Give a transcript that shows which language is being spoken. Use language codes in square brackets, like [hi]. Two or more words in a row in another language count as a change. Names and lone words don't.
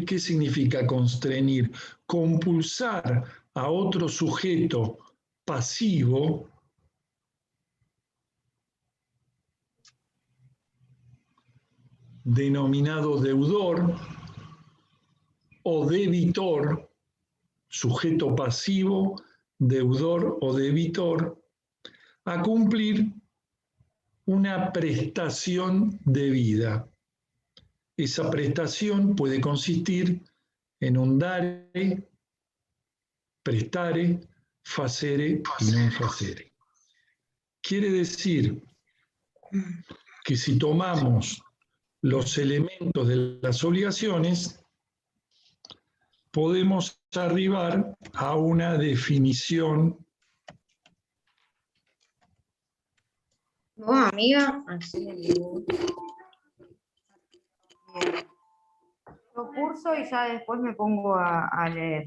[es] ¿Qué significa constreñir? Compulsar a otro sujeto pasivo denominado deudor o debitor, sujeto pasivo, deudor o debitor, a cumplir una prestación debida. Esa prestación puede consistir en un [la] dare, prestare, facere [es] y [la] non facere. [es] Quiere decir que si tomamos los elementos de las obligaciones, podemos arribar a una definición. Bueno, amiga, así lo curso y ya después me pongo a leer.